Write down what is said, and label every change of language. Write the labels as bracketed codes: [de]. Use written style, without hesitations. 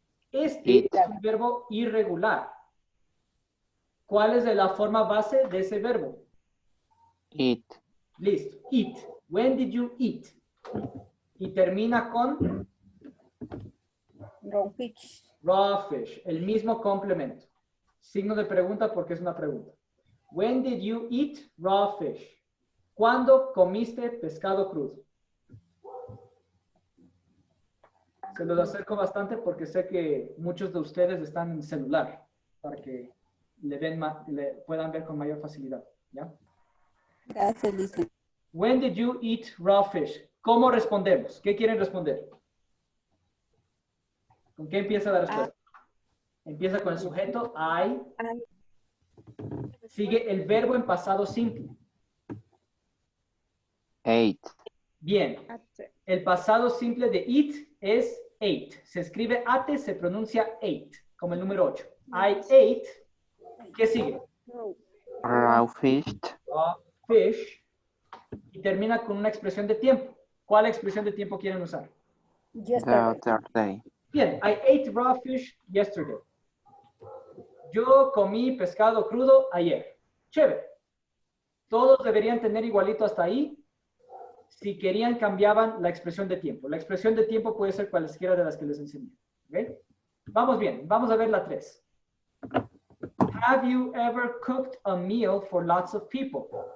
[es] Este es un verbo irregular. ¿Cuál es la forma base de ese verbo? [en] Eat. Listo. Eat. When did you eat? [es] Y termina con [en] raw fish? raw fish. [es] El mismo complemento. Signo de pregunta porque es una pregunta. [en] When did you eat raw fish? [es] ¿Cuándo comiste pescado crudo? Se los acerco bastante porque sé que muchos de ustedes están en celular para que le puedan ver con mayor facilidad. ¿Ya? Gracias, Lisa. [en] When did you eat raw fish? [es] ¿Cómo respondemos? ¿Qué quieren responder? ¿Con qué empieza la respuesta? Empieza con el sujeto, I. Sigue el verbo en pasado simple. [en] Ate. [es] Bien. El pasado simple de eat es ate. Se escribe ate, se pronuncia ate, como el número 8. [en] I ate. [es] ¿Qué sigue? [en] Raw fish. Fish. [es] Y termina con una expresión de tiempo. ¿Cuál expresión de tiempo quieren usar? [en] The Yesterday. other day. Bien, I ate raw fish yesterday. [es] Yo comí pescado crudo ayer. Chévere. Todos deberían tener igualito hasta ahí. Si querían, cambiaban la expresión de tiempo. La expresión de tiempo puede ser cualesquiera de las que les enseñé. ¿Okay? Vamos bien, vamos a ver la 3. [en] Have you ever cooked a meal for lots of people?